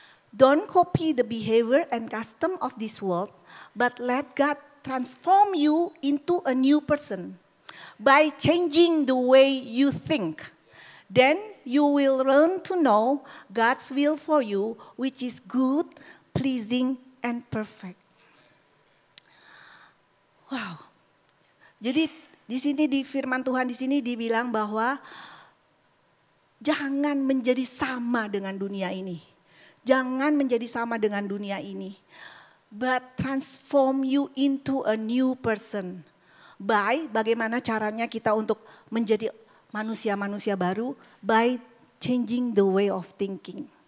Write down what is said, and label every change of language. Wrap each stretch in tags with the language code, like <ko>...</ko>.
<en>Don't copy the behavior and custom of this world, but let God transform you into a new person by changing the way you think. Then you will learn to know God's will for you, which is good, pleasing, and perfect. Wow.</en> <id>Jadi di sini di firman Tuhan di sini dibilang bahwa jangan menjadi sama dengan dunia ini. Jangan menjadi sama dengan dunia ini.</id> <en>But transform you into a new person.</en> <id>By bagaimana caranya kita untuk menjadi manusia-manusia baru?</id> <en>By changing the way of thinking.</en>